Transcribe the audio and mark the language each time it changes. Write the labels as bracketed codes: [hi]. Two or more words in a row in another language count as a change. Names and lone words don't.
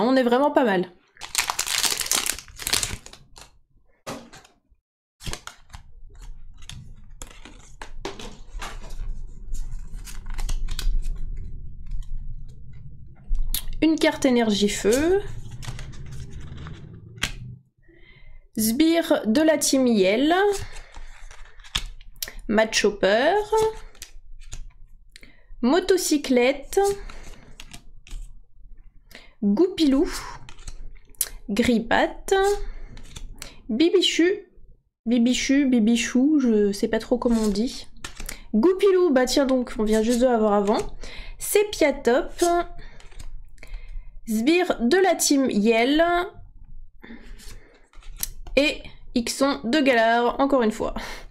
[fr] On est vraiment pas mal. Une carte énergie feu. Sbire de la team Yell. Machopper. Motocyclette. Goupilou. Gripat. Bibichou, je sais pas trop comment on dit. Goupilou, bah tiens donc, on vient juste de l'avoir avant. Sepiatop. Sbire de la team Yell. Et Ixon de Galar, encore une fois.